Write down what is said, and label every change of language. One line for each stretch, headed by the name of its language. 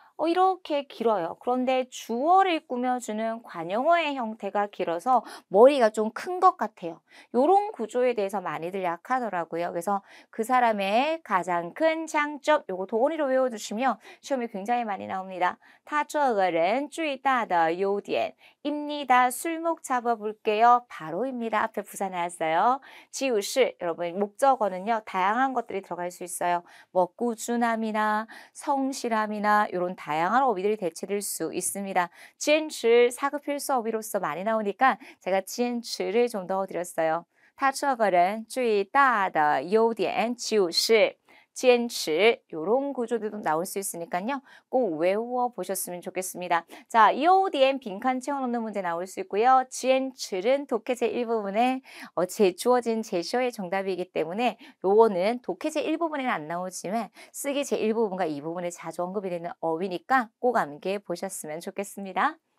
Korean: 이렇게 길어요. 그런데 주어를 꾸며주는 관용어의 형태가 길어서 머리가 좀 큰 것 같아요. 요런 구조에 대해서 많이들 약하더라고요. 그래서 그 사람의 가장 큰 장점, 요거 도원이로 외워두시면 시험에 굉장히 많이 나옵니다.
Chinese: 他这个人最大的优点 입니다.
Korean: 술목 잡아볼게요. 바로입니다. 앞에 부사 나왔어요. 지우실, 여러분 목적어는요. 다양한 것들이 들어갈 수 있어요. 뭐 꾸준함이나 성실함이나 이런 다양한 어휘들이 대체될 수 있습니다. 지엔츠 사급 필수 어휘로서 많이 나오니까 제가 지엔츠를 좀 넣어드렸어요.
Chinese: 他这个人最大的优点就是坚持 요런 구조들도 나올 수 있으니까요.
Korean: 꼭 외워 보셨으면 좋겠습니다. 자, 요디엔 빈칸 채워넣는 문제 나올 수 있고요. 지엔츠는 독해제 일부분에 주어진 제시어의 정답이기 때문에 요거는 독해제 일부분에는 안 나오지만 쓰기 제 1부분과 2부분에 자주 언급이 되는 어휘니까 꼭 암기해 보셨으면 좋겠습니다.